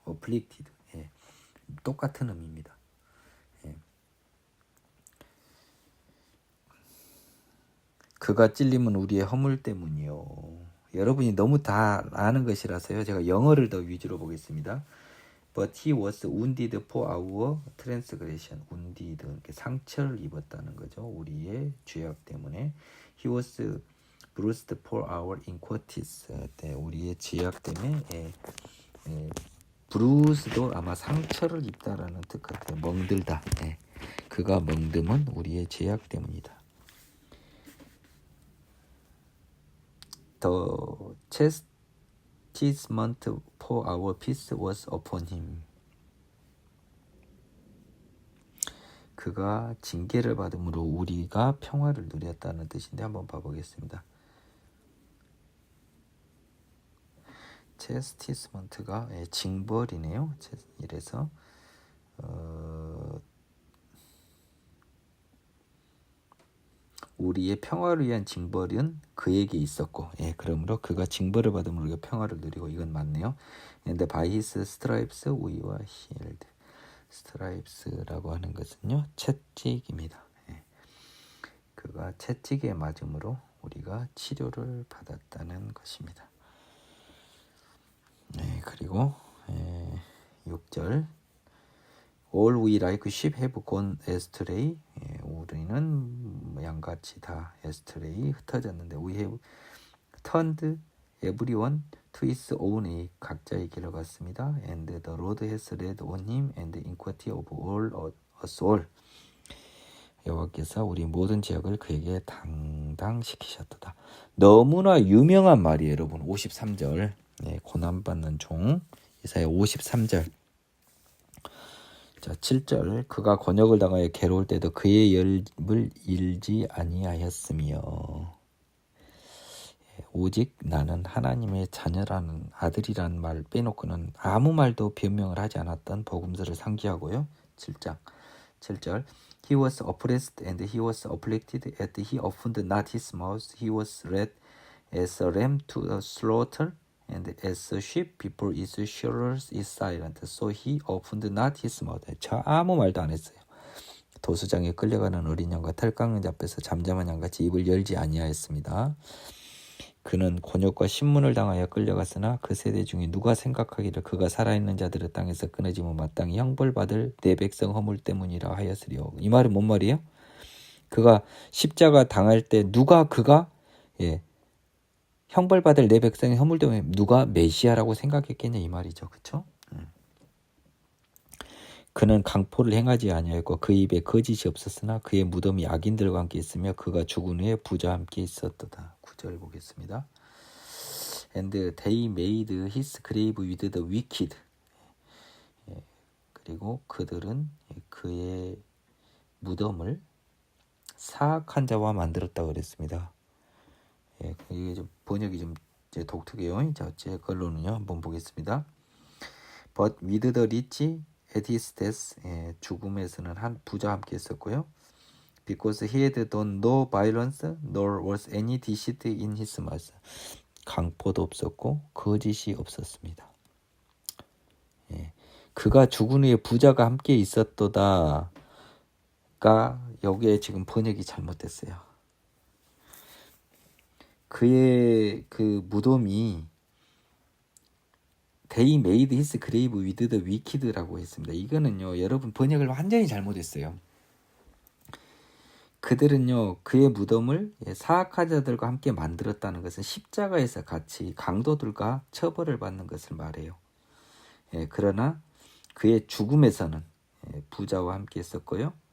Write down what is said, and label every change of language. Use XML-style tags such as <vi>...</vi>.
<ko>afflicted. 똑같은 의미입니다. 그가 찔림은 우리의 허물 때문이요. 여러분이 너무 다 아는 것이라서요. 제가 영어를 더 위주로 보겠습니다.</ko> <en>But he was wounded for our transgression.</en> <ko>wounded, 상처를 입었다는 거죠. 우리의 죄악 때문에.</ko> <en>He was bruised for our iniquities.</en> <ko>우리의 죄악 때문에 bruised도 아마 상처를 입다라는 뜻 같아요. 멍들다. 그가 멍듦은 우리의 죄악 때문이다.</ko> <en>The chastisement for our peace was upon him.</en> <ko>그가 징계를 받음으로 우리가 평화를 누렸다는 뜻인데 한번 봐보겠습니다. chastisement가 징벌이네요. 이래서 우리의 평화를 위한 징벌은 그에게 있었고, 그러므로 그가 징벌을 받음으로 우리가 평화를 누리고, 이건 맞네요.</ko> <en>근데 by his stripes we were healed.</en> <ko>stripes라고 하는 것은요, 채찍입니다. 그가 채찍에 맞음으로 우리가 치료를 받았다는 것입니다. 그리고 6절</ko> <en>All we like sheep have gone astray.</en> <ko>우리는 양같이 다</ko> <en>astray</en> <ko>흩어졌는데</ko> <en>we have turned everyone to his own way.</en> <ko>각자의 길을 갔습니다.</ko> <en>And the Lord has laid on him and the iniquity of all us all.</en> <ko>여호와께서 우리 모든 죄악을 그에게 당당시키셨도다. 너무나 유명한 말이에요, 여러분. 53절 고난받는 종 이사야 53절. 자, 7절 그가 곤욕을 당하여 괴로울 때도 그의 열을 잃지 아니하였으며 오직 나는 하나님의 자녀라는 아들이라는 말 빼놓고는 아무 말도 변명을 하지 않았던 복음서를 상기하고요.</ko> <en>7절 He was oppressed and he was afflicted, yet he opened not his mouth. He was led as a lamb to the slaughter, And as a sheep before its shearers is silent, so he opened not his mouth.</en> <ko>저 아무 말도 안 했어요. 도수장에 끌려가는 어린 양과 털 깎는 자 앞에서 잠잠한 양같이 입을 열지 아니하였습니다. 그는 곤욕과 신문을 당하여 끌려갔으나 그 세대 중에 누가 생각하기를 그가 살아있는 자들의 땅에서 끊어지면 마땅히 형벌받을 내 백성 허물 때문이라 하였으리요. 이 말은 뭔 말이에요? 그가 십자가 당할 때 그가 형벌받을 내 백성의 허물 때문에 누가 메시아라고 생각했겠냐 이 말이죠. 그렇죠? 그는 강포를 행하지 아니하였고 그 입에 거짓이 없었으나 그의 무덤이 악인들과 함께 있으며 그가 죽은 후에 부자와 함께 있었도다. 9절 보겠습니다.</ko> <en>And they made his grave with the wicked.</en> <ko>그리고 그들은 그의 무덤을 사악한 자와 만들었다고 그랬습니다. 이게 좀 번역이 좀 독특해요. 자, 제 걸로는요. 한번 보겠습니다.</ko> <en>But with the rich at his death,</en> <ko>죽음에서는 한 부자와 함께 있었고요.</ko> <en>Because he had done no violence, nor was any deceit in his mouth.</en> <ko>강포도 없었고 거짓이 없었습니다. 그가 죽은 후에 부자가 함께 있었도다가 여기에 지금 번역이 잘못됐어요. 그의 그 무덤이</ko> <en>They made his grave with the wicked</en> <ko>라고 했습니다. 이거는요, 여러분 번역을 완전히 잘못했어요. 그들은요, 그의 무덤을 사악한 자들과 함께 만들었다는 것은 십자가에서 같이 강도들과 처벌을 받는 것을 말해요. 그러나 그의 죽음에서는 부자와 함께 있었고요.</ko>